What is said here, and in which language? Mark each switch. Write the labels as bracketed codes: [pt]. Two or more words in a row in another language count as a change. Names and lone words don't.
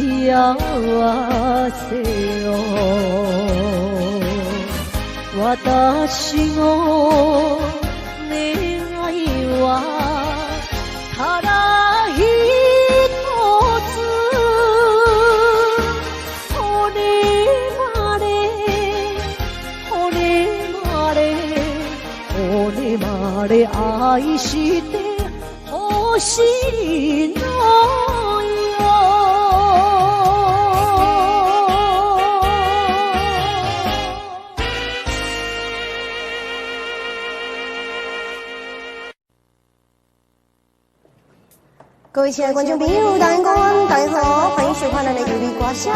[ja] 幸せを私の願いはただ一つ骨まで愛してほしいの [zh] 各位亲爱的观众朋友，大家好，大家好，欢迎收看咱的有力歌声。